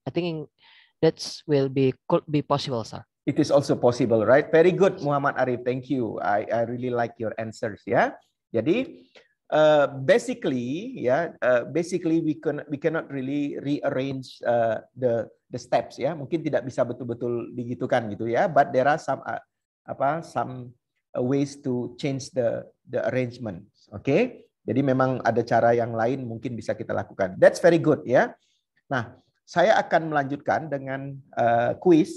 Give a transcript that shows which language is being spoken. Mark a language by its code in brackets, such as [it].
[en] I think that could be possible, sir. It is also possible, right? Very good, Muhammad Arif. Thank you. I really like your answers, ya. Jadi basically we cannot really rearrange the steps, ya. [id] Mungkin tidak bisa betul-betul digitukan gitu ya. [en] But there are some ways to change the arrangements. Okay? [id] Jadi memang ada cara yang lain mungkin bisa kita lakukan. [en] That's very good, [id] ya. Nah, saya akan melanjutkan dengan quiz.